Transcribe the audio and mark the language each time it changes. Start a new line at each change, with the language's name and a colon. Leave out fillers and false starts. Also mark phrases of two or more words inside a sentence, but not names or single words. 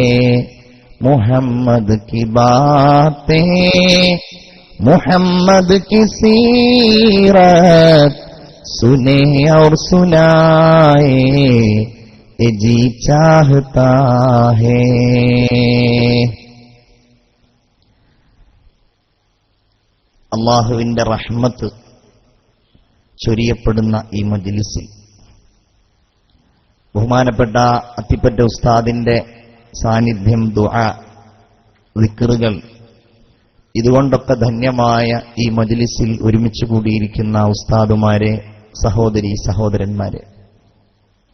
Urdu: محمد کی باتیں محمد کی سیرت سنے اور سنائے جی چاہتا ہے.
Malayalam: അല്ലാഹുവിന്റെ റഹ്മത്ത് ചൊരിയപ്പെടുന്ന ഈ മജ്ലിസിൽ ബഹുമാനപ്പെട്ട അത്തിപ്പറ്റ ഉസ്താദിന്റെ സാന്നിധ്യം, ദുആ, ദിക്റുകൾ, ഇതുകൊണ്ടൊക്കെ ധന്യമായ ഈ മജ്ലിസിൽ ഒരുമിച്ച് കൂടിയിരിക്കുന്ന ഉസ്താദുമാരെ, സഹോദരി സഹോദരന്മാരെ,